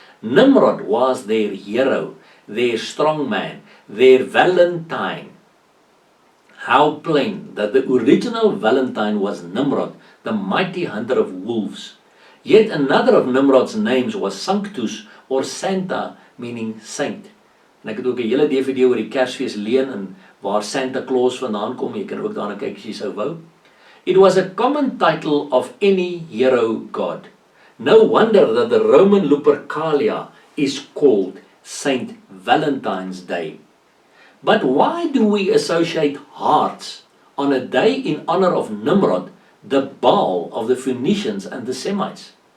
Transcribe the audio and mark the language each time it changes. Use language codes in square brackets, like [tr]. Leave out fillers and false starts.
[en] Nimrod was their hero, their strong man, their Valentine. How plain that the original Valentine was Nimrod, the mighty hunter of wolves. Yet another of Nimrod's names was Sanctus, or Santa, meaning saint. [af] En ek het ook 'n hele DVD oor die Kersfees leen en waar Santa Claus vandaan kom. Jy kan ook daarna kyk as jy sou wou. [en] It was a common title of any hero god. No wonder that the Roman Lupercalia is called Saint Valentine's Day. But why do we associate hearts on a day in honor of Nimrod, the Baal of the Phoenicians and the Semites?